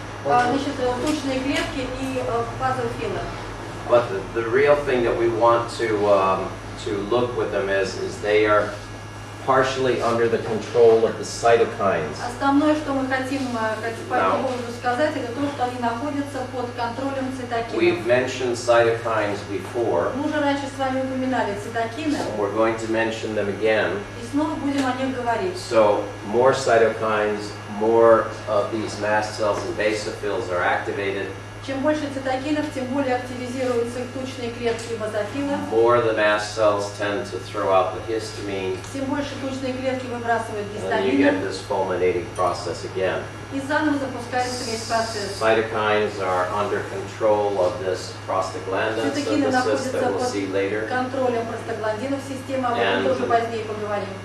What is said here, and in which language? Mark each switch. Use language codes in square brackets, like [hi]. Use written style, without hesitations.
[ru] Значит, тучные клетки и базофилы. [en] But the real thing that we want to look with them is they are partially under the control of the cytokines. [ru] Основное, что мы хотим по этому поводу сказать, это то, что они находятся под контролем цитокинов. [en] We've mentioned cytokines before. [ru] Мы уже раньше с вами упоминали цитокины, [en] We're going to mention them again. [ru] и снова будем о них говорить. [en] So more cytokines, more of these mast cells and basophils are activated. [ru] Чем больше цитокинов, тем более активизируются их тучные клетки и базофилы, [en] More the mast cells tend to throw out the histamine, [ru] тем больше тучные клетки выбрасывают [en] and then you get [ru] гистамины, [en] this fulminating process again. [ru] и заново запускается весь процесс. [en] Cytokines are under control of this prostaglandin synthesis that we'll see later, [ru] Контролем простагландинов системы, об этом тоже позднее поговорим.